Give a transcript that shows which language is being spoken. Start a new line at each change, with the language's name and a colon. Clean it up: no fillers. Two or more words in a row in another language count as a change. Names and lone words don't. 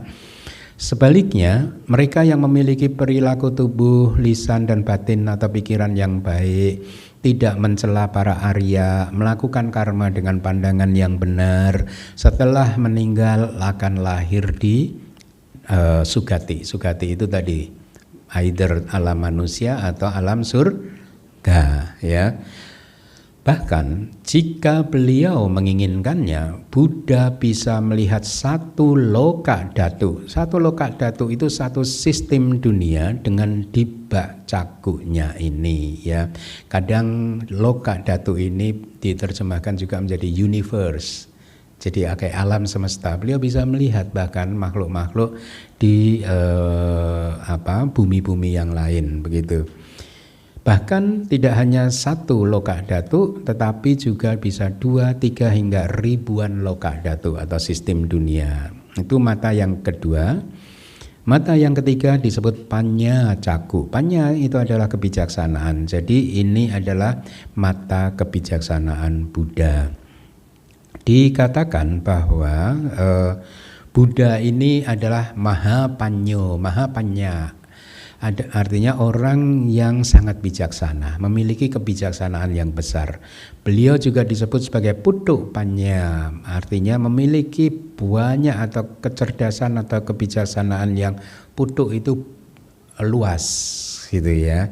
Indonesian: Sebaliknya, mereka yang memiliki perilaku tubuh, lisan dan batin atau pikiran yang baik, tidak mencela para Arya, melakukan karma dengan pandangan yang benar, setelah meninggal akan lahir di sugati. Sugati itu tadi either alam manusia atau alam surga. Ya, bahkan jika beliau menginginkannya, Buddha bisa melihat satu loka dhatu. Satu loka dhatu itu satu sistem dunia dengan dibak cakunya ini, ya. Kadang loka dhatu ini diterjemahkan juga menjadi universe. Jadi kayak alam semesta. Beliau bisa melihat bahkan makhluk-makhluk di bumi-bumi yang lain, begitu. Bahkan tidak hanya satu loka dhatu, tetapi juga bisa 2, 3 hingga ribuan loka dhatu atau sistem dunia. Itu mata yang kedua. Mata yang ketiga disebut panya caku. Panya itu adalah kebijaksanaan. Jadi ini adalah mata kebijaksanaan Buddha. Dikatakan bahwa Buddha ini adalah maha panyo, maha panya. Artinya orang yang sangat bijaksana, memiliki kebijaksanaan yang besar. Beliau juga disebut sebagai putu panya, artinya memiliki banyak atau kecerdasan atau kebijaksanaan yang putu itu luas, gitu ya.